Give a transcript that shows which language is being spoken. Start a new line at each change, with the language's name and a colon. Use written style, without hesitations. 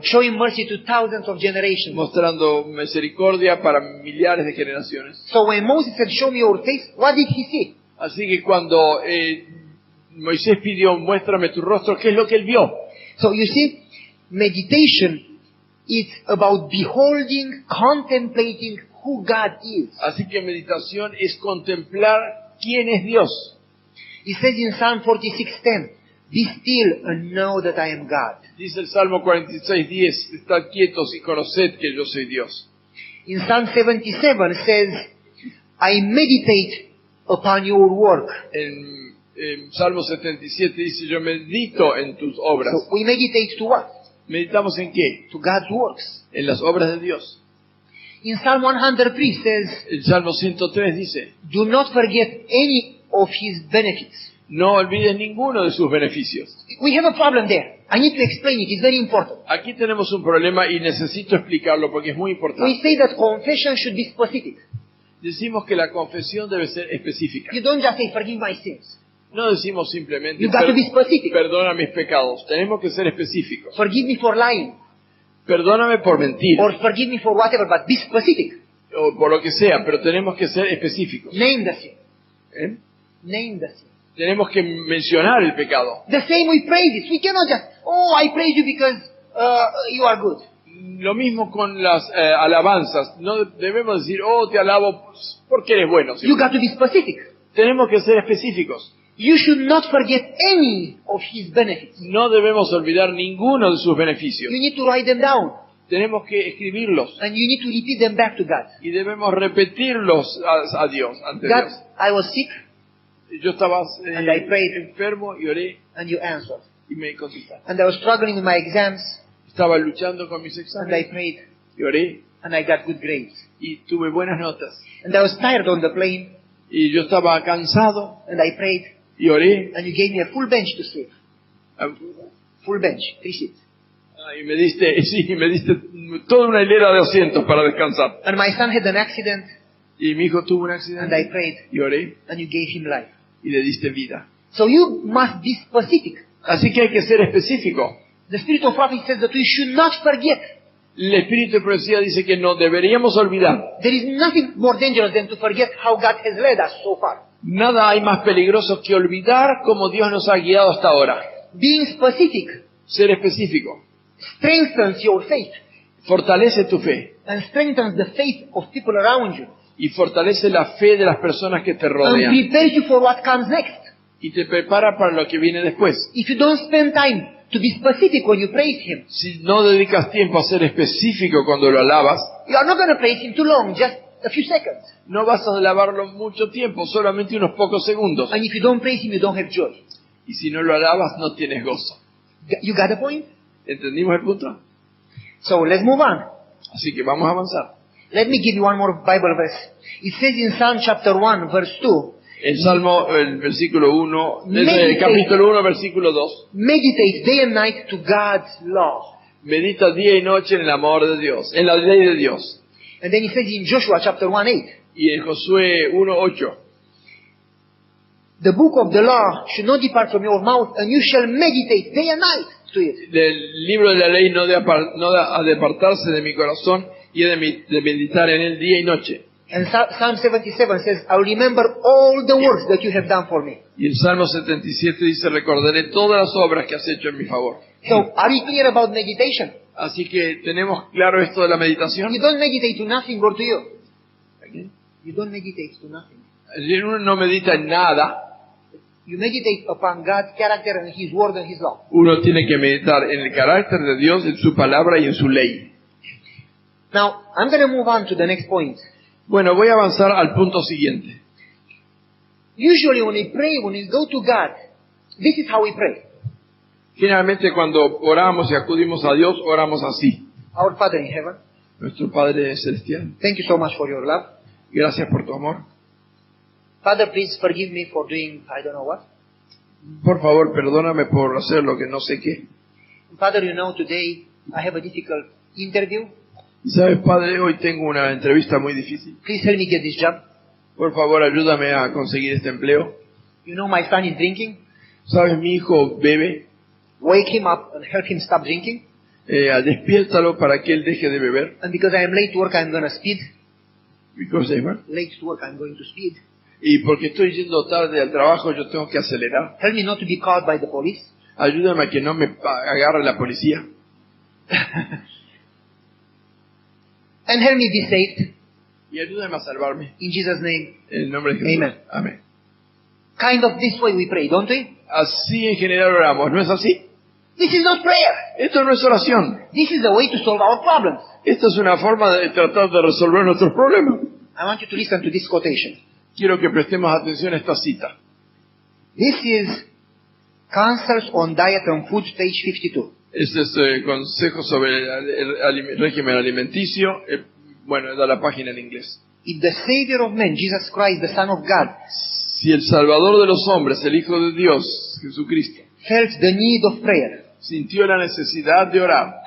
English: showing mercy to thousands of generations.
Spanish: mostrando misericordia para millares de generaciones.
English: So when Moses said, show me your face, what did he see?
Spanish: Así que cuando Moisés pidió, muéstrame tu rostro, ¿qué es lo que él vio?
English: So you see, meditation is about beholding, contemplating who God is.
Spanish: Así que meditación es contemplar quién es Dios.
English: He says in Psalm 46:10, be still and know that I am God.
Spanish: Dice el Salmo 46:10, estad quietos y conoced que yo soy Dios.
English: In Psalm 77 says, I meditate upon your work.
Spanish: En Salmo 77 dice, yo medito en tus obras.
English: So we meditate to what?
Spanish: ¿Meditamos en qué?
English: To God's works.
Spanish: En las obras de Dios.
English: In Psalm 103 says,
Spanish: El Salmo 103 dice,
English: do not forget any of His benefits.
Spanish: no olvides ninguno de sus beneficios.
English: We have a problem there. I need to explain it. It's very important.
Spanish: Aquí tenemos un problema y necesito explicarlo porque es muy
English: We
Spanish: importante.
English: say that confession should be specific.
Spanish: Decimos que la confesión debe ser específica.
English: You don't just say, forgive my sins.
Spanish: No decimos simplemente,
English: You got to be specific.
Spanish: perdona mis pecados. Tenemos que ser específicos.
English: Forgive me for lying.
Spanish: Perdóname por mentir,
English: Or forgive me for whatever, but be specific.
Spanish: o por lo que sea, pero tenemos que ser específicos.
English: Name the sin. ¿Eh? Name the sin.
Spanish: Tenemos que mencionar el pecado.
English: The same with praises. We cannot just, oh, I praise you because you are good.
Spanish: Lo mismo con las alabanzas. No debemos decir, oh, te alabo porque eres bueno.
English: You got to be specific.
Spanish: Tenemos que ser específicos.
English: You should not forget any of His benefits.
Spanish: No debemos olvidar ninguno de sus beneficios.
English: You need to write them down.
Spanish: Tenemos que escribirlos
English: And you need to repeat them back to God.
Spanish: y debemos repetirlos a Dios, ante
English: God,
Spanish: Dios.
English: I was sick
Spanish: Yo estaba
English: And I prayed.
Spanish: enfermo y oré
English: and you answered.
Spanish: y me contestaste.
English: And I was struggling with my exams
Spanish: Estaba luchando con mis
English: and I
Spanish: exámenes
English: prayed
Spanish: y oré
English: and I got good grades.
Spanish: y tuve buenas notas.
English: And I was tired on the plane
Spanish: Y yo estaba cansado
English: and I prayed
Spanish: y oré.
English: and you gave me a full bench to sleep. Full bench, 3 seats.
Spanish: Y me diste toda una hilera de asientos para descansar.
English: And my son had an accident,
Spanish: Y mi hijo tuvo un
English: and
Spanish: accidente
English: I prayed,
Spanish: y oré
English: and you gave him life.
Spanish: y le diste vida.
English: So you must be specific.
Spanish: Así que hay que ser específico.
English: The spirit of prophecy says that we should not forget.
Spanish: El espíritu de profecía dice que no deberíamos olvidar.
English: There is nothing more dangerous than to forget how God has led us so far.
Spanish: Nada hay más peligroso que olvidar cómo Dios nos ha guiado hasta ahora.
English: Being specific
Spanish: Ser específico
English: strengthens your faith
Spanish: fortalece tu fe
English: and strengthens the faith of people around you
Spanish: y fortalece la fe de las personas que te
English: and
Spanish: rodean
English: prepares you for what comes next.
Spanish: y te prepara para lo que viene después.
English: If you don't spend time to be specific when you praise Him,
Spanish: Si no dedicas tiempo a ser específico cuando lo alabas,
English: you are not going to praise Him too long, just a few seconds.
Spanish: no vas a alabarlo mucho tiempo, solamente unos pocos segundos.
English: And if you don't praise Him, you don't have joy.
Spanish: Y si no lo alabas, no tienes gozo.
English: You got the point?
Spanish: ¿Entendimos el punto?
English: So let's move on.
Spanish: Así que vamos a avanzar.
English: Let me give you one more Bible verse. It says in Psalm chapter 1, verse 2,
Spanish: El Salmo, el versículo 1,
English: Meditate.
Spanish: el capítulo 1, versículo 2.
English: meditate day and night to God's law.
Spanish: Medita día y noche en el amor de Dios, en la ley de Dios.
English: And then it says in Joshua chapter 1, 8,
Spanish: Y en Josué 1, 8.
English: the book of the law should not depart from your mouth, and you shall meditate day and night to it.
Spanish: El libro de la ley no ha de apartarse de mi corazón y he de meditar en él día y noche.
English: And Psalm 77 says, I'll remember all the works that you have done for me.
Spanish: Y el Salmo 77 dice, recordaré todas las obras que has hecho en mi favor.
English: So, are we clear about meditation?
Spanish: Así que tenemos claro esto de la meditación.
English: You don't meditate to nothing or to you. You don't meditate to nothing.
Spanish: Uno no medita en nada,
English: You meditate upon God's character and His word and His law.
Spanish: uno tiene que meditar en el carácter de Dios, en su palabra y en su ley.
English: Now, I'm going to move on to the next point.
Spanish: Bueno, voy a avanzar al punto siguiente.
English: Usually when we pray, when we go to God, this is how we pray.
Spanish: Generalmente cuando oramos y acudimos a Dios, oramos así.
English: Our Father in heaven,
Spanish: Nuestro Padre Celestial,
English: thank you so much for your love.
Spanish: gracias por tu amor.
English: Father, please forgive me for doing I don't know what.
Spanish: Por favor, perdóname por hacer lo que no sé qué.
English: Father, you know today I have a difficult interview.
Spanish: Y sabes, Padre, hoy tengo una entrevista muy difícil.
English: Please help me get this job.
Spanish: Por favor, ayúdame a conseguir este empleo.
English: You know my son is drinking.
Spanish: Sabes, mi hijo bebe.
English: Wake him up and help him stop drinking.
Spanish: Despiértalo para que él deje de beber.
English: And because I am late to work, I'm going to speed. Because, Late to work, I'm going to speed.
Spanish: y porque estoy yendo tarde al trabajo, yo tengo que acelerar.
English: Help me not to be caught by the police.
Spanish: Ayúdame a que no me agarre la policía.
English: And help me be saved.
Spanish: Y ayúdame a salvarme.
English: In Jesus' name.
Spanish: En el nombre de Jesús.
English: Amen.
Spanish: Amén.
English: Kind of this way we pray, don't we?
Spanish: Así en general oramos, ¿no es así?
English: This is not prayer.
Spanish: Esto no es oración.
English: This is the way to solve our problems.
Spanish: Esta es una forma de tratar de resolver nuestros problemas.
English: I want you to listen to this quotation.
Spanish: Quiero que prestemos atención a esta cita.
English: This is Counsels on Diet and Food, page 52.
Spanish: Este es consejo sobre el régimen alimenticio. Bueno, da la página en inglés.
English: If the Savior of men, Jesus Christ, the Son of God,
Spanish: Si el Salvador de los hombres, el Hijo de Dios, Jesucristo,
English: felt the need of prayer,
Spanish: sintió la necesidad de orar,